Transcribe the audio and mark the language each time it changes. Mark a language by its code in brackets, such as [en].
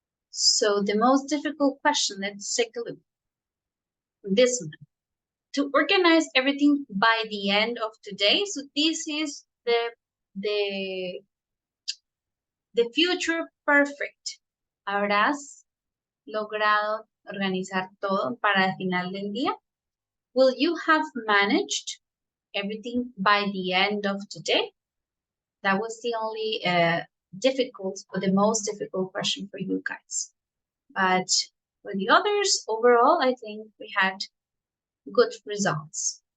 [en] So the most difficult question, let's take a look. This one. To organize everything by the end of today. So this is the future perfect. [es] Habrás logrado organizar todo para el final del día. [en] Will you have managed everything by the end of today? That was the only difficult or the most difficult question for you guys. But for the others, overall, I think we had good results.